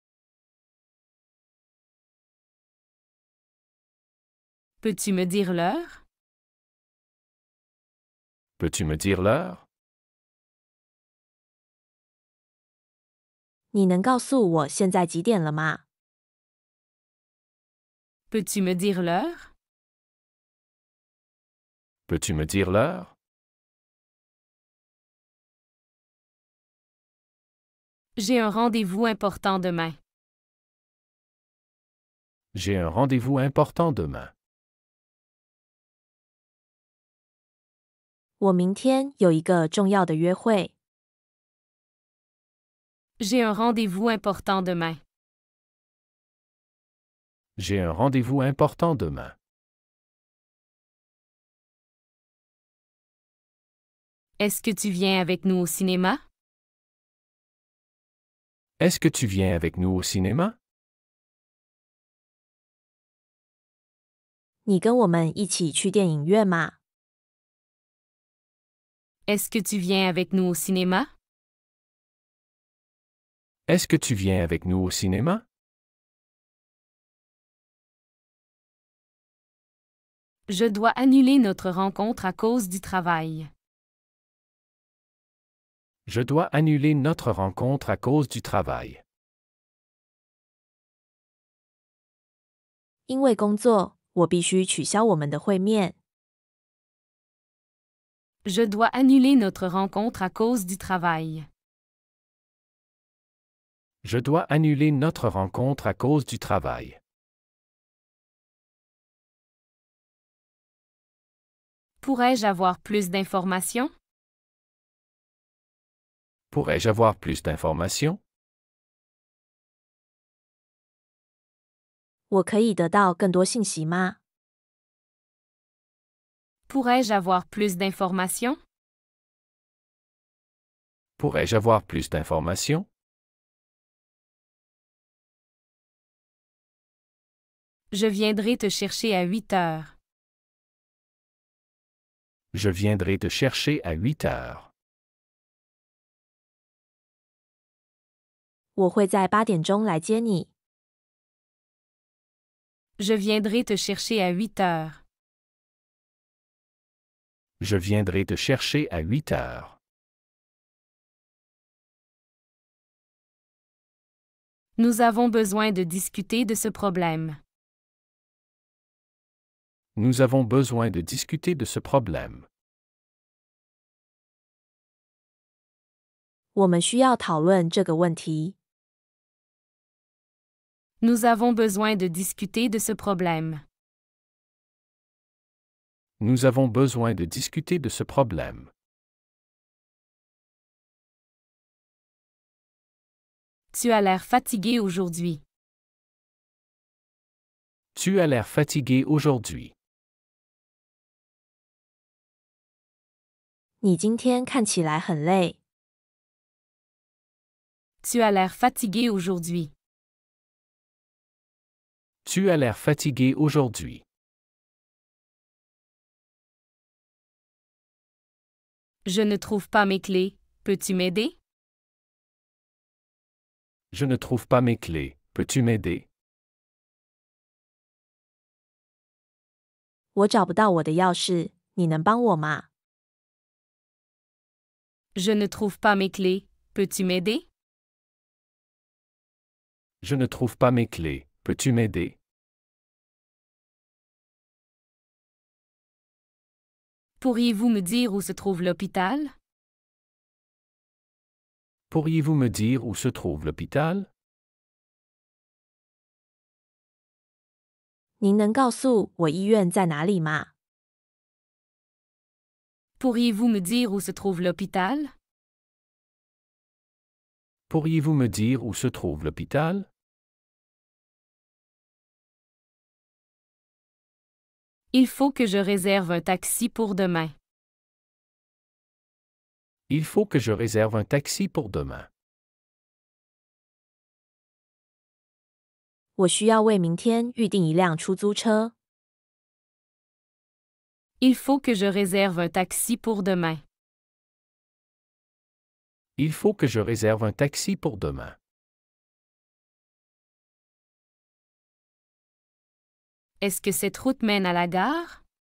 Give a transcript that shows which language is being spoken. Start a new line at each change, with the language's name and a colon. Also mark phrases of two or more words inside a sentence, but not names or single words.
French: Peux-tu me dire l'heure? Peux-tu me dire l'heure?
Chinese: 你能告诉我现在几点了吗？
French: Peux-tu me dire l'heure? Peux-tu me dire l'heure? J'ai un rendez-vous important demain. J'ai un rendez-vous important demain.
Chinese: 我明天有一个重要的约会。
French: J'ai un rendez-vous important demain. J'ai un rendez-vous important demain. Est-ce que tu viens avec nous au cinéma? Est-ce que tu viens avec nous au cinéma?
Chinese: 你跟我们一起去电影院吗？
French: Est-ce que tu viens avec nous au cinéma? Est-ce que tu viens avec nous au cinéma? Je dois annuler notre rencontre à cause du travail. Je dois annuler notre rencontre à cause du travail.
Chinese: 因为工作，我必须取消我们的会面。
French: Je dois annuler notre rencontre à cause du travail. Je dois annuler notre rencontre à cause du travail. Pourrais-je avoir plus d'informations? Pourrais-je avoir plus d'informations?
Chinese: 我可以得到更多信息吗？
French: Pourrais-je avoir plus d'informations? Pourrais-je avoir plus d'informations? Je viendrai te chercher à 8 heures. Je viendrai te chercher à 8 heures.
Chinese: 我会在8点钟来接你。
French: Je viendrai te chercher à 8 heures. Je viendrai te chercher à 8 heures. Nous avons besoin de discuter de ce problème. Nous avons besoin de discuter de ce problème.
Chinese: 我们需要讨论这个问题。
French: Nous avons besoin de discuter de ce problème. Nous avons besoin de discuter de ce problème. Tu as l'air fatigué aujourd'hui. Tu as l'air fatigué aujourd'hui.
Chinese: 你今天看起来很累。
French: Tu as l'air fatigué aujourd'hui. Tu as l'air fatigué aujourd'hui. Je ne trouve pas mes clés. Peux-tu m'aider? Je ne trouve pas mes clés. Peux-tu m'aider?
Chinese: 我找不到我的钥匙，你能帮我吗？
French: Je ne trouve pas mes clés. Peux-tu m'aider? Je ne trouve pas mes clés. Peux-tu m'aider? Pourriez-vous me dire où se trouve l'hôpital? Pourriez-vous me dire où se trouve l'hôpital?
Chinese: 您能告诉我医院在哪里吗？
French: Pourriez-vous me dire où se trouve l'hôpital? Pourriez-vous me dire où se trouve l'hôpital? Il faut que je réserve un taxi pour demain. Il faut que je réserve un taxi pour demain.
Chinese: 我需要为明天预订一辆出租车。
French: Il faut que je réserve un taxi pour demain. Il faut que je réserve un taxi pour demain. Est-ce que cette route mène à la gare?